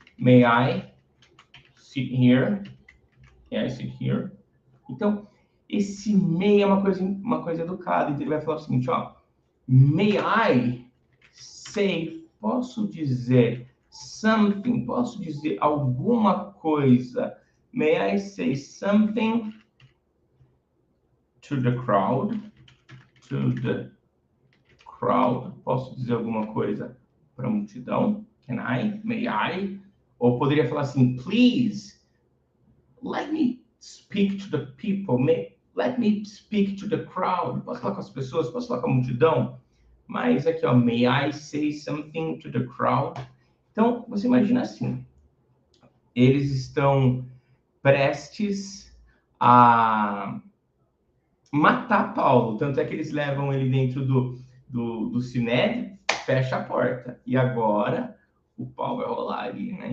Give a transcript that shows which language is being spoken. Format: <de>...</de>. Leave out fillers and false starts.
<en>May I sit here? May I sit here?</en> <pt>Então, esse may é uma coisa educada. Então, ele vai falar o seguinte, ó.</pt> <en>May I say,</en> <pt>posso dizer</pt> <en>something,</en> <pt>posso dizer alguma coisa.</pt> <en>May I say something to the crowd? To the crowd.</en> <pt>Posso dizer alguma coisa para a multidão?</pt> <en>Can I? May I?</en> <pt>Ou poderia falar assim,</pt> <en>please, let me speak to the people. Let me speak to the crowd.</en> <pt>Posso falar com as pessoas? Posso falar com a multidão? Mas aqui, ó,</pt> <en>may I say something to the crowd?</en> <pt>Então, você imagina assim, eles estão prestes a matar Paulo, tanto é que eles levam ele dentro do sinédrio, fecha a porta, e agora o pau vai rolar ali, né?</pt>